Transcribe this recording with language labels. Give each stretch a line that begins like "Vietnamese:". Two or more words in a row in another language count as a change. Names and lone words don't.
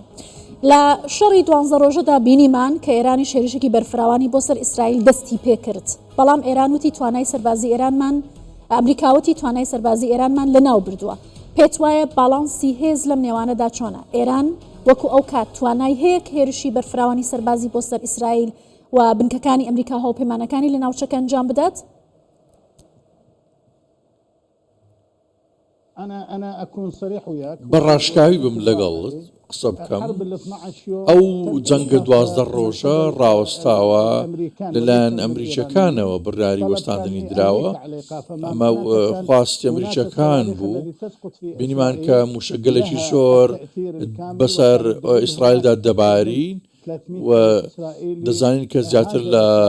Central Kurdish: لە شەڕی 12 ڕۆژەدا بینیمان کە ئێرانی شێرشێکی بەرفراوانی بۆ سەر ئیسرائیل دەستی پێ کرد، بەڵام ئێران وتی توانای سەربازی ئێرانمان ئەمریکاوەتی توانای سەربازی ئێرانمان لە ناو بردووە. پێت وایە باڵانسی هێز لەم نێوانەدا چۆنە؟ ئێران وەکو ئەو کات توانای هەیە هێرشی بەرفراوانی سەربازی بۆ سەر ئیسرائیل و بنکەکانی ئەمریکا هاوپەیمانەکانی لە ناوچەکە ئەنجام بدات؟
Arabic: أنا أكون صريح وياك
Central Kurdish: بەڕاشکاوی بم لەگەڵت قسە بکەم. ئەو جەنگە 12 ڕۆژە ڕاوەستاوە لەلایەن ئەمریکیەکانەوە بڕیاری وەستاندنی دراوە. ئەمە خواستی ئەمریکیەکان بوو، بینیمان کە موشەگەلێکی زۆر بەسەر ئیسرائیلدا دەباری و دەزانین کە زیاتر لە